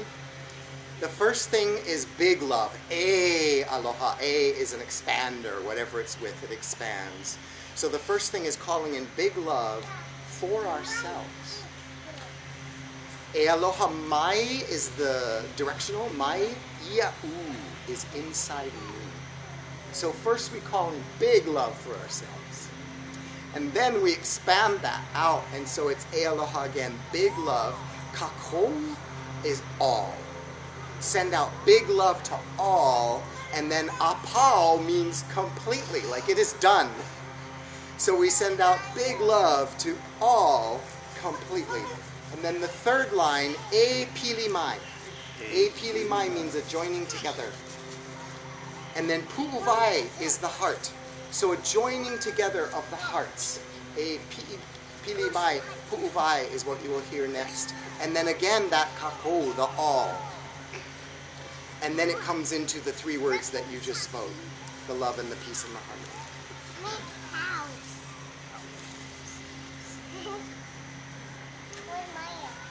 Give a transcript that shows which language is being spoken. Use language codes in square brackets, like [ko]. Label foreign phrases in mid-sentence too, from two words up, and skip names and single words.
[en] The first thing is big love. Aloha. Is an expander. Whatever it's with, it expands. So the first thing is calling in big love for ourselves. [haw] Aloha mai [en] is the directional. [haw] Mai ia'u [en] is inside me. So first we call in big love for ourselves. And then we expand that out, and so it's aloha again, big love. Kako is all. Send out big love to all, and then apau means completely, like it is done. So we send out big love to all completely. And then the third line, [haw] e pili mai. E pili mai [en] means a joining together. And then pu'uvai is the heart. So a joining together of the hearts. [haw] A pili mai, pu'uvai [en] is what you will hear next. And then again that kako, the all. And then it comes into the 3 words that you just spoke. The love and the peace and the harmony. Where's Maya?